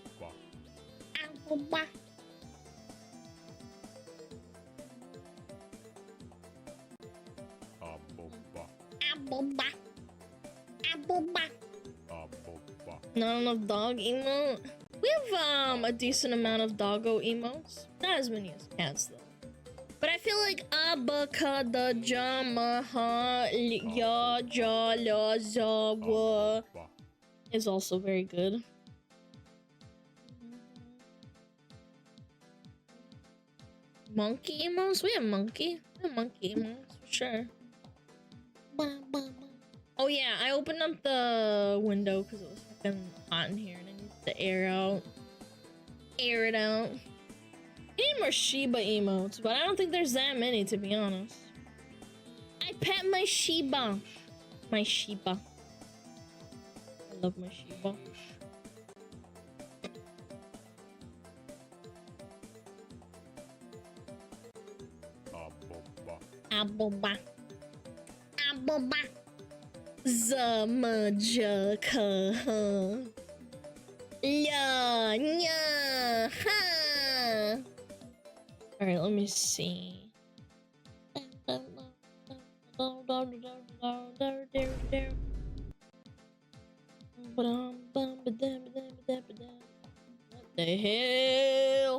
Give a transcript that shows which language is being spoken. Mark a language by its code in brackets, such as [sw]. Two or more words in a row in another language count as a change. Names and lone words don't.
[en] Not enough dog emote. We have a decent amount of doggo emotes. Not as many as cats though. But I feel like abacada jamaha ya ja la zawa is also very good. Monkey emotes? We have monkey. We have monkey emotes for sure. Oh yeah, I opened up the window because it was fucking hot in here and I needed to air it out. I need more Shiba emotes, but I don't think there's that many to be honest. I pet my Shiba. My Shiba. I love my Shiba. Aboba. Aboba. Zamajaka. Yeah, yeah, ha. All right, let me see. What the hell?